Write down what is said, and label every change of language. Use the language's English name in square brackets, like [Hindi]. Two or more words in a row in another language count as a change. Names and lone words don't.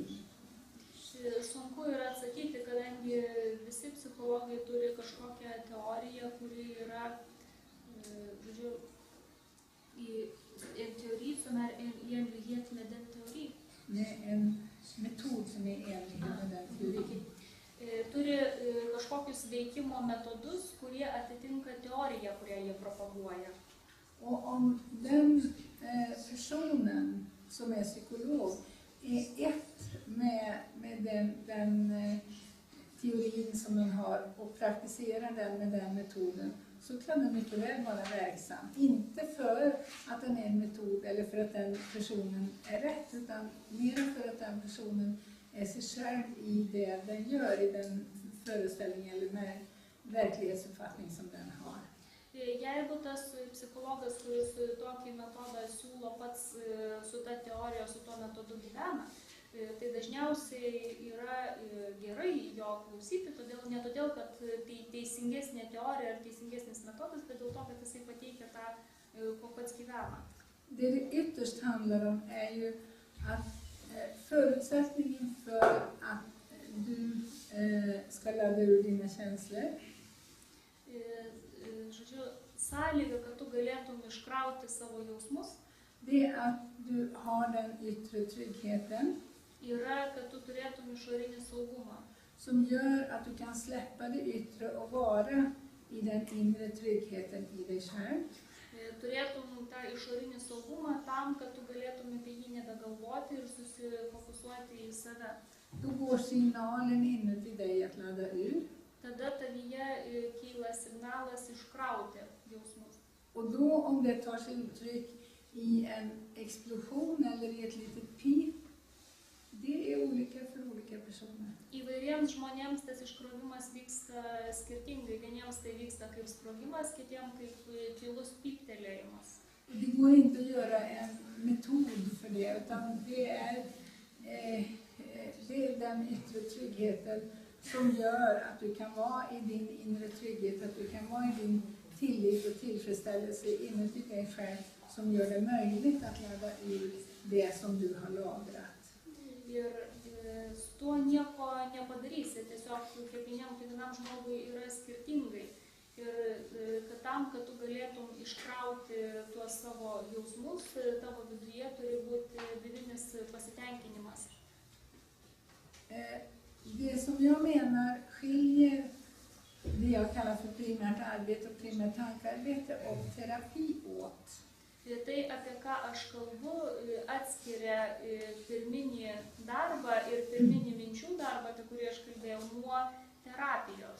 [Lithuanian] Sunku yra atsakyti, kadangi visi psichologai turi kažkokią teoriją, kuri yra, žodžiu, [Swedish] en teori som är i enlighet med den teori. Med en metod som är i enlighet med den teorin. [Lithuanian] Turi kažkokius veikimo metodus, kurie atitinka teoriją, kurią jie propaguoja. [Swedish] Och om den personen som är psykolog är ett med den teorin som den har och praktiserar den med den metoden, så kan den mycket väl vara verksam. Inte för att den är en metod eller för att den personen är rätt, utan mer för att den personen är sig själv i det den gör, i den föreställning eller med verklighetsuppfattning som den har. [Lithuanian] Jeigu tas psichologas, kuris tokį metodą siūlo pats su ta teorija, su tuo metodu gyvena, tai dažniausiai yra gerai jo klausyti, ne todėl, kad tai teisingesnė teorija ar teisingesnis metodas, bet dėl to, kad jisai pateikia tą, ko pats gyvena. [Swedish] Det ytterst handlar om är ju att förutsättningen för att du ska ladda ur dina känslor, [Lithuanian] Žodžiu, sąlyga, kad tu galėtum iškrauti savo jausmus, [Swedish] det är att du har den yttre tryggheten [Lithuanian] yra, kad tu turėtum išorinį saugumą, [Swedish] som gör att du kan släppa det yttre och vara i den inre tryggheten i dig själv. [Lithuanian] Turėtum tą išorinį saugumą tam, kad tu galėtum apie jį nebegalvoti ir susifokusuoti į save. [Swedish] Då går signalen inuti dig att ladda ur. [Lithuanian] Tada tavyje kyla signalas iškrauti jausmus. [Swedish] Och då om det tar sig uttryck i en explosion eller i ett litet pip, det är olika för olika personer. [Lithuanian] Įvairiems žmonėms tas iškrovimas vyksta skirtingai. Vieniems tai vyksta kaip sprogimas, kitiems kaip tylus pyptelėjimas. [Swedish] Det går inte att göra en metod för det, utan det är den yttre tryggheten som gör att du kan vara i din inre trygghet, att du kan vara i din tillit och tillfredsställelse inuti dig själv, som gör det möjligt att ladda ur det som du har lagrat. [Lithuanian] Ir su tuo nieko nepadarysi, tiesiog kiekvienam žmogui yra skirtingai. Ir kad tam, kad tu galėtum iškrauti tuos savo jausmus, tavo viduje turi būti vidinis pasitenkinimas. [Swedish] Det som jag menar skiljer det jag kallar för primärt arbete och primärt tankearbete och terapi åt. [Lithuanian] Tai, apie ką aš kalbu, atskiria pirminį darbą ir pirminį minčių darbą, apie kurį aš kalbėjau, nuo terapijos.